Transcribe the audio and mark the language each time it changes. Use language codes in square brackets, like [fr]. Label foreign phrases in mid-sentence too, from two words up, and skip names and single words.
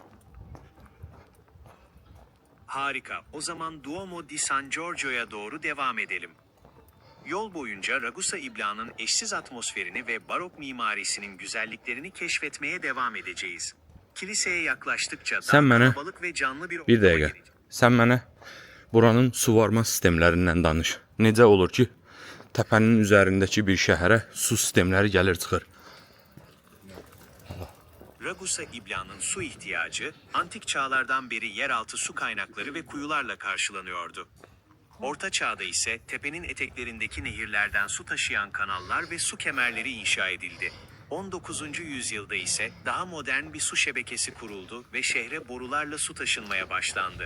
[tr] Harika. O zaman Duomo di San Giorgio'ya doğru devam edelim. Yol boyunca Ragusa İbla'nın eşsiz atmosferini ve barok mimarisinin güzelliklerini keşfetmeye devam edeceğiz. Kiliseye yaklaştıkça daha [az] Sen bana [tr] kalabalık ve canlı bir [az] Bir [tr] ortama [az] dəqiqə. [tr] gireceğiz. [az] Sən mənə buranın suvarma sistemlərindən danış. Necə olur ki, təpənin üzərindəki bir şəhərə su sistemləri gəlir çıxır? [tr] Ragusa İbla'nın su ihtiyacı, antik çağlardan beri yeraltı su kaynakları ve kuyularla karşılanıyordu. Orta Çağ'da ise tepenin eteklerindeki nehirlerden su taşıyan kanallar ve su kemerleri inşa edildi. 19. yüzyılda ise daha modern bir su şebekesi kuruldu ve şehre borularla su taşınmaya başlandı.